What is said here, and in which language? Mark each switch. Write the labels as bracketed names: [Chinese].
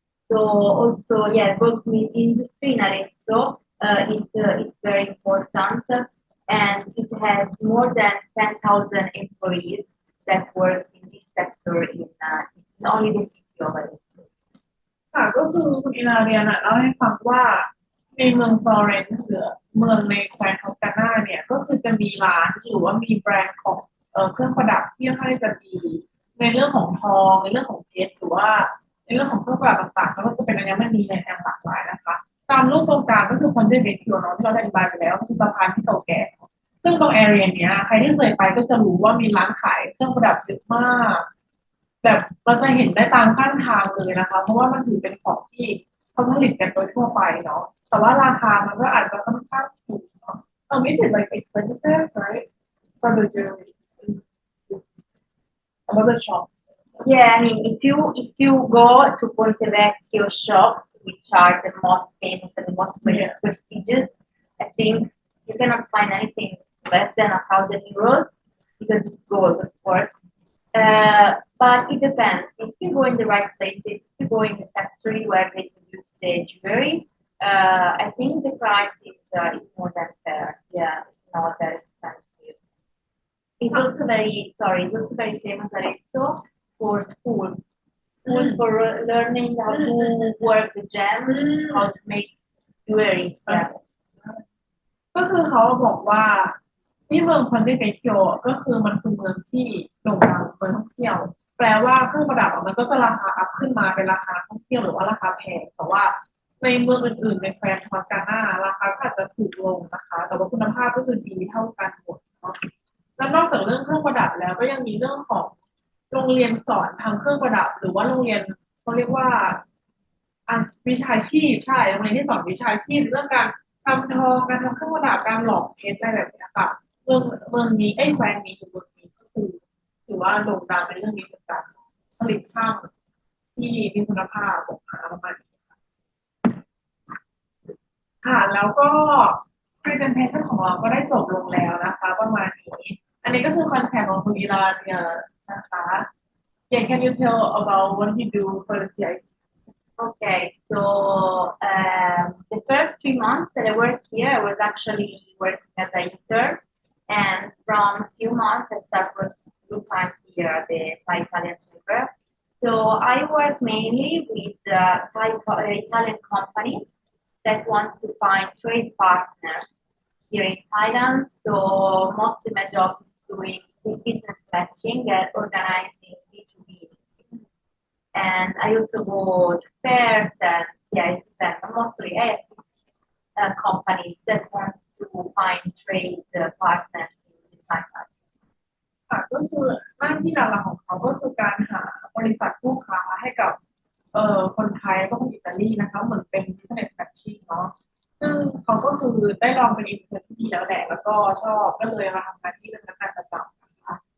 [English] So also, yeah, goldsmith industry in Arezzo is very important, and it has more than 10,000 employees that works in this sector in only the city of Arezzo. [Thai] ค่ะก็คือคุณอิลาเรียนเล่าให้ฟังว่าในเมืองฟลอเรนซ์หรือเมืองในแคว้นทอสกานาเนี่ยก็คือจะมีร้านหรือว่ามีแบรนด์ของเครื่องประดับที่ค่อนข้างจะดีในเรื่องของทองในเรื่องของเพชรหรือว่าในเรื่องของเครื่องประดับต่างๆแล้วก็จะเป็นอัญมณีในแนวหลากหลายนะคะตามรูปตรงกลางก็คือคอนเทนต์เบคิวเนาะที่เราได้อธิบายไปแล้วก็คือสะพานที่เก่าแก่ซึ่งตรงแอเรียเนี้ยใครที่เคยไปก็จะรู้ว่ามีร้านขายเครื่องประดับเยอะมาก แบบเราจะเห็นได้ตามข้างทางเลยนะคะเพราะว่ามันถือเป็นของที่เขาผลิตกันโดยทั่วไปเนาะแต่ว่าราคามันก็อาจจะค่อนข้างสูงเนาะไม่ถึง [English] like expensive right for the jewelry about the shop Yeah, I mean, if you go to Ponte Vecchio shops, which are the most famous and the most prestigious, I think you cannot find anything less than 1,000 euros because it's gold, of course. But it depends. If you go in the right places, if you go in the factory where they produce the jewelry, I think the price is more than fair. Yeah, it's not that expensive. It's also very famous also for schools for learning how to work the gems, how to make jewelry. Yeah. [Thai] ก็คือเขาบอกว่าที่เมืองคอนเทนต์เบคิโอก็คือมันคือเมืองที่โด่งดังเมืองท่องเที่ยว แปลว่าเครื่องประดับมันก็จะราคาอัพขึ้นมาเป็นราคาท่องเที่ยวหรือว่าราคาแพงแต่ว่าในเมืองอื่นๆในแคว้นทอสกานาราคาก็อาจจะถูกลงนะคะแต่ว่าคุณภาพก็คือดีเท่ากันหมดเนาะแล้วนอกจากเรื่องเครื่องประดับแล้วก็ยังมีเรื่องของโรงเรียนสอนทำเครื่องประดับหรือว่าโรงเรียนเขาเรียกว่า วิชาชีพใช่โรงเรียนที่สอนวิชาชีพเรื่องการทำทองการทำเครื่องประดับการหล่อเพชรอะไรแบบนี้ค่ะเมืองนี้แคว้นนี้คือเมืองนี้ก็คือถือว่าโด่งดังในเรื่องนี้เหมือนกันผลิตช่างที่มีคุณภาพออกมาประมาณนี้ค่ะแล้วก็ presentation ของเราก็ได้จบลงแล้วนะคะประมาณนี้อันนี้ก็คือคอนเทนต์ของคุณอีลาเนียนะคะ [English] Yeah, can you tell about what you do for the TICC? Okay, so the first 3 months that I worked here, I was actually working as an intern, and from a few months I started working full time here at the Thai Italian Chamber. So I work mainly with Italian companies that want to find trade partners here in Thailand. So mostly my job is doing business matching and organizing B2B. And I also go to fairs and mostly I assist companies that want to find trade partners in Thailand. [Thai] ค่ะก็คือหน้าที่หลักๆของเขาก็คือการหาบริษัทคู่ค้าให้กับคนไทยแล้วก็คนอิตาลีนะคะเหมือนเป็น business matching เนาะซึ่งเขาก็คือได้ลองเป็นอินเทอร์ที่ดีแล้วแหละแล้วก็ชอบก็เลยมาทำงานที่เป็นพนักงานประจำนะคะ